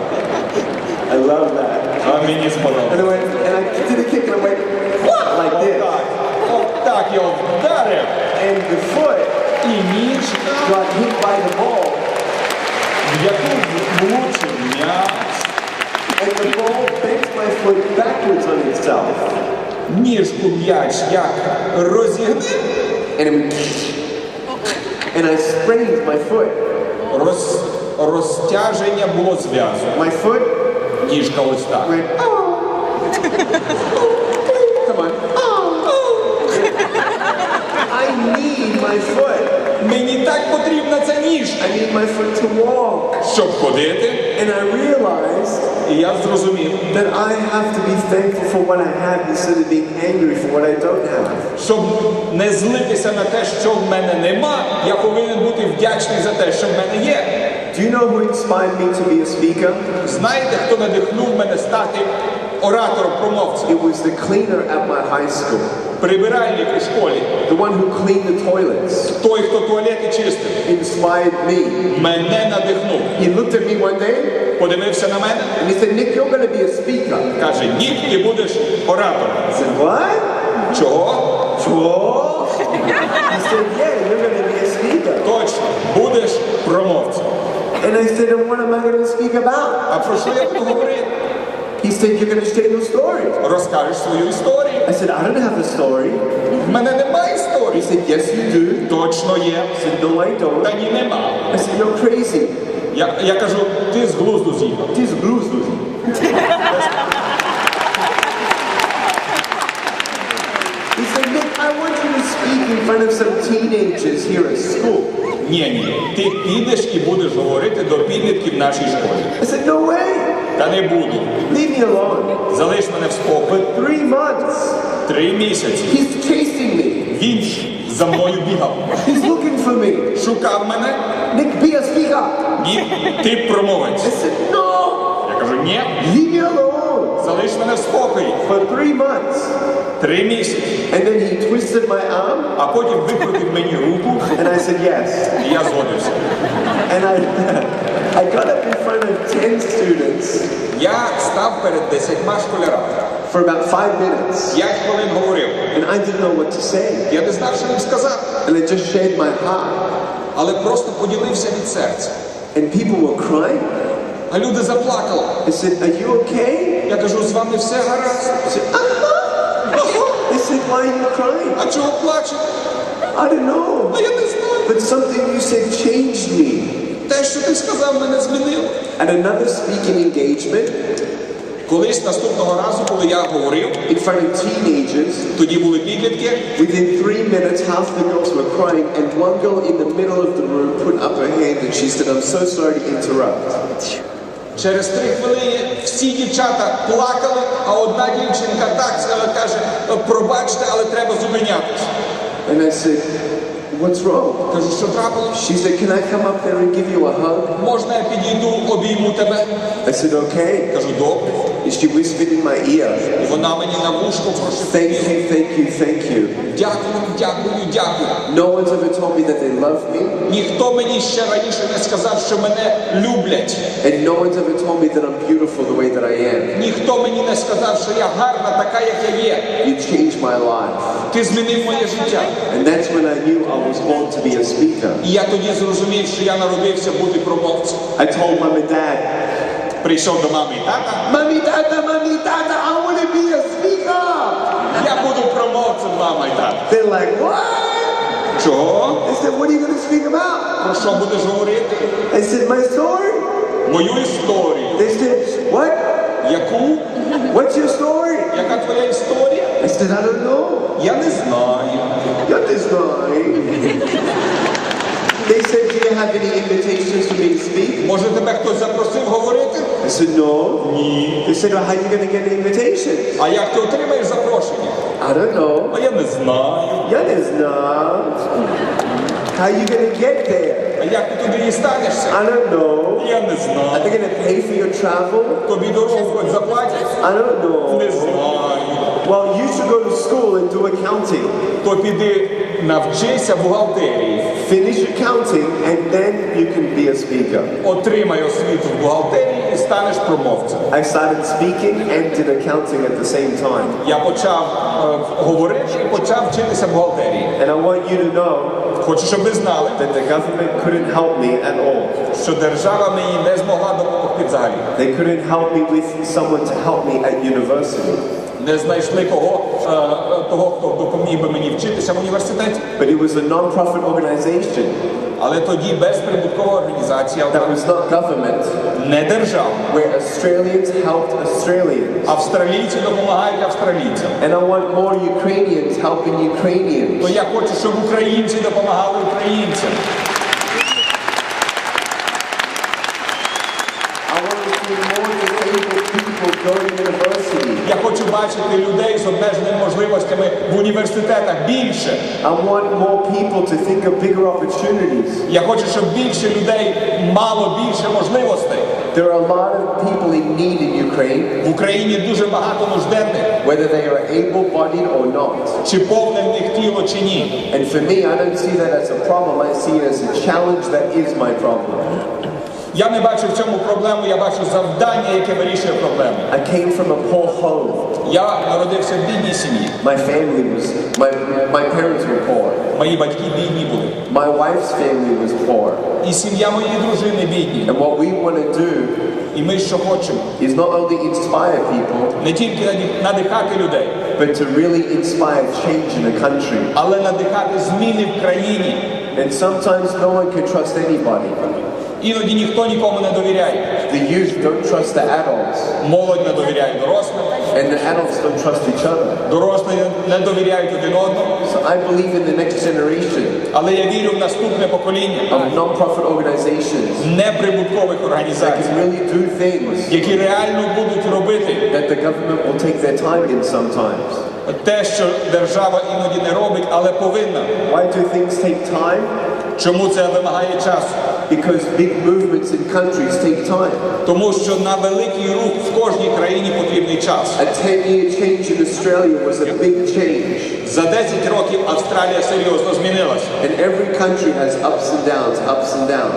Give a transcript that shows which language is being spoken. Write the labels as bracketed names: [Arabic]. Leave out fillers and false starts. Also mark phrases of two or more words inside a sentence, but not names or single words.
[English] I love that. [Ukrainian] А мені [English] And [Ukrainian] сподобалося. [English] and I did a kick and I went like this. [Ukrainian] Отак я вдарив. [English] And the foot [Ukrainian] І ніжка, [English] got hit by the ball. [Ukrainian] в яку влучив м'яч. [English] And the ball bent my foot backwards on itself. [Ukrainian] Ніжку м'яч як розігнив. [English] And I sprained my foot. [Ukrainian] Розтяження було зв'язу. [English] My foot [Ukrainian] Ніжка ось так. [English] went, oh. Come on. I need my foot. [Ukrainian] Мені так потрібна ця ніжка, [English] I need my foot to walk. [Ukrainian] щоб ходити. [English] And I realized [Ukrainian] І я зрозумів, [English] that I have to be thankful for what I have instead of being angry for what I don't have. [Ukrainian] щоб не злитися на те, що в мене нема, я повинен бути вдячний за те, що в мене є. [English] Do you know who inspired me to be a speaker? [Ukrainian] Знаєте, хто надихнув мене стати оратором, промовцем? [English] It was the cleaner at my high school. [Ukrainian] Прибиральник у школі. [English] The one who cleaned the toilets [Ukrainian] Той, хто туалети чистив. [English] inspired me. [Ukrainian] Мене надихнув. [English] He looked at me one day [Ukrainian] Подивився на мене, [English] and he said, Nick, you're going to be a speaker. [Ukrainian] каже, Нік, ти будеш оратором. [English] I said, what? [Ukrainian] Чого? [English] He said, yeah, you're going to be a speaker. [Ukrainian] Точно, будеш промовцем. [English] And I said, and what am I going to speak about? [Ukrainian] А про що я буду говорити? [English] He said, you're going to share your story. [Ukrainian] Розкажеш свою історію. [English] I said, I don't have a story. [Ukrainian] В мене немає [English] He [Ukrainian] історії. [English] said, yes, you do. [Ukrainian] Точно є. [English] I said, no, I don't. [Ukrainian] Та ні, нема. [English] I said, you're crazy. [Ukrainian] Я кажу, ти з глузду з'їхав. [English] This blues, Lucy. He said, Nick, I want you to speak in front of some teenagers here at school. [Ukrainian] Ні, ти підеш і будеш говорити до підлітків в нашій школі. [English] I said, no way. [Ukrainian] Та не буду. [English] Leave me alone. [Ukrainian] Залиш мене в спокій. [English] For 3 months, [Ukrainian] 3 місяці. [English] he's chasing me. [Ukrainian] Він за мною бігав. [English] He's looking for me. [Ukrainian] Шукав мене. [English] Nick, be a speaker. [Ukrainian] Ні, ти промовець. [English] I said, no. [Ukrainian] Я кажу, ні, [English] Leave me alone. [Ukrainian] залиш мене в спокій. [English] For 3 months. [Ukrainian] 3 місяці. [English] And then he twisted my arm. [Ukrainian] А потім викрутив мені руку, [English] And I said, yes. [Ukrainian] і я згодився. [English] And I got up in front of 10 students. [Ukrainian] Я став перед 10 школярами. [English] for about 5 minutes. [Ukrainian] 5 хвилин говорив. [English] And I didn't know what to say. [Ukrainian] Я не знав, що їм сказати. [English] And it just shared my heart. [Ukrainian] Але просто поділився від серця. [English] And people were crying. [Ukrainian] А люди заплакали. [English] They said, are you okay? [Ukrainian] Я кажу, з вами все гаразд. [English] I said, They said, why are you crying? [Ukrainian] А чого плачете? [English] I don't know. [Ukrainian] А я не знаю. [English] But something you said changed me. [Ukrainian] Те, що ти сказав, мене змінило. [English] At another speaking engagement, [Ukrainian] Колись наступного разу, коли я говорив, [English] in front of teenagers, [Ukrainian] тоді були підлітки, [English] within 3 minutes, half the girls were crying, and one girl in the middle of the room put up her hand and she said, I'm so sorry to interrupt. [Ukrainian] через 3 хвилини всі дівчата плакали, а одна дівчинка так каже, пробачте, але треба зупинятися. [English] And I said, what's wrong? [Ukrainian] Кажу, що трапилось? [English] She said, can I come up there and give you a hug? [Ukrainian] Можна я підійду, обійму тебе? [English] I said, okay. [Ukrainian] Кажу, добре. [English] And she whispered in my ear, [Ukrainian] І вона мені на вушко прошепотіла. [English] thank you, thank you, thank you. [Ukrainian] Дякую, дякую, дякую. [English] No one's ever told me that they love me, [Ukrainian] Ніхто мені ще раніше не сказав, що мене люблять. [English] and no one's ever told me that I'm beautiful the way that I am. [Ukrainian] Ніхто мені не сказав, що я гарна така, як я є. [English] You changed my life. [Ukrainian] Ти змінив моє життя. [English] And that's when I knew I was born to be a speaker. [Ukrainian] І я тоді зрозумів, що я народився бути промовцем. [English] I told mom and dad, [Ukrainian] Прийшов до мами і тата. [English] Mommy, Tata, I want to be a speaker. [Ukrainian] Я буду промовцем, мама і тата. [English] They're like, what? [Ukrainian] Чого? [English] I said, what are you going to speak about? [Ukrainian] Про що будеш говорити? [English] I said, my story. [Ukrainian] Мою історію. [English] They said, what? [Ukrainian] Яку? [English] What's your story? [Ukrainian] Яка твоя історія? [English] I said, I don't know. [Ukrainian] Я не знаю. [English] You're this guy. They said, do you have any invitations for me to speak? [Ukrainian] Може тебе хтось запросив говорити? [English] I said, no. [Ukrainian] Ні. [English] They said, well, how are you going to get an invitation? [Ukrainian] А як ти отримаєш запрошення? [English] I don't know. [Ukrainian] А я не знаю. [English] Yeah, there's not. How are you going to get there? [Ukrainian] А як ти туди дістанешся? [English] I don't know. [Ukrainian] Я не [English] Are [Ukrainian] знаю. [English] they going to pay for your travel? [Ukrainian] Тобі дорогу хоч заплатять? [English] I don't know. [Ukrainian] Не знаю. [English] Well, you should go to school and do accounting. [Ukrainian] То піди навчися бухгалтерії. [English] Finish accounting and then you can be a speaker. [Ukrainian] Отримай освіту в бухгалтерії і станеш промовцем. [English] I started speaking and did accounting at the same time. [Ukrainian] Я почав говорити і почав вчитися бухгалтерії. [English] And I want you to know [Ukrainian] Хочу, щоб ви знали, [English] that the government couldn't help me at all. [Ukrainian] що держава мені не змогла допомогти взагалі. [English] They couldn't help me with someone to help me at university. [Ukrainian] Не знайшли того, хто допоміг би мені вчитися в університеті. [English] But it was a non-profit organization [Ukrainian] Але тоді безприбуткова організація, [English] that was not government, [Ukrainian] не держава. [English] where Australians helped Australians. [Ukrainian] Австралійці допомагають австралійцям. [English] And I want more Ukrainians helping Ukrainians. [Ukrainian] То я хочу, щоб українці допомагали українцям. [English] I want to see more disabled people go to university. [Ukrainian] Я хочу бачити людей з обмеженими можливостями в університетах більше. [English] I want more people to think of bigger opportunities. [Ukrainian] Я хочу, щоб більше людей мало більше можливостей. [English] There are a lot of people in need in Ukraine, [Ukrainian] В Україні дуже багато нужденних, [English] whether they are able-bodied or not. [Ukrainian] чи повне в них тіло, чи ні. [English] And for me, I don't see that as a problem. I see it as a challenge that is my problem. [Ukrainian] Я не бачу в цьому проблему, я бачу завдання, яке вирішує проблему. [English] I came from a poor home. [Ukrainian] Я народився в бідній сім'ї. [English] My family was, my parents were poor. [Ukrainian] Мої батьки бідні були. [English] My wife's family was poor. [Ukrainian] І сім'я моєї дружини бідні. [English] And what we want to do [Ukrainian] І ми що хочемо? [English] is not only inspire people, [Ukrainian] Не тільки надихати людей, [English] but to really inspire change in a country. [Ukrainian] але надихати зміни в країні. [English] And sometimes no one can trust anybody. [Ukrainian] Іноді ніхто нікому не довіряє. [English] The youth don't trust the adults, [Ukrainian] Молодь не довіряє дорослим, [English] and the adults don't trust each other. [Ukrainian] дорослі не довіряють один одному. [English] So I believe in the next generation [Ukrainian] Але я вірю в наступне покоління [English] of non-profit organizations [Ukrainian] неприбуткових [English] that [Ukrainian] організацій, [English] can really do things [Ukrainian] які реально будуть робити [English] that the government will take their time in sometimes. [Ukrainian] те, що держава іноді не робить, але повинна. [English] Why do things take time? [Ukrainian] Чому це вимагає часу? [English] Because big movements in countries take time. [Ukrainian] Тому що на великий рух в кожній країні потрібний час. [English] A 10-year change in Australia was a big change. [Ukrainian] За 10 років Австралія серйозно змінилася. [English] And every country has ups and downs, ups and downs.